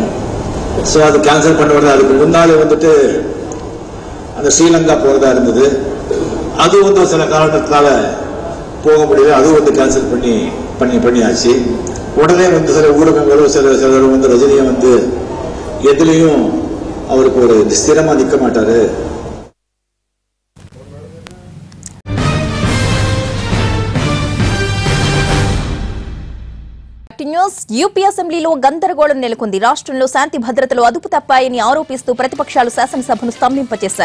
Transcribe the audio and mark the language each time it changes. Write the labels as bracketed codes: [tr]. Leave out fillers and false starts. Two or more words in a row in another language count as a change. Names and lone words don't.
[ta] ஸோ அது கேன்சல் பண்ண உடனே அதுக்கு முன்னாலே வந்துட்டு அந்த ஸ்ரீலங்கா போறதா இருந்தது. அது வந்து சில காரணத்தினால போக முடியல. அதுவும் வந்து கேன்சல் பண்ணியாச்சு. உடனே வந்து சில ஊடகங்களும் சிலரும் வந்து ரஜினியை வந்து எதுலையும் அவருக்கு ஒரு ஸ்திரமா நிற்க மாட்டாரு. [te] యూపీ అసెంబ్లీలో గందరగోళం నెలకొంది. రాష్ట్రంలో శాంతి భద్రతలు అదుపు తప్పాయని ఆరోపిస్తూ ప్రతిపక్షాలు శాసనసభను స్తంభింపచేశాయి.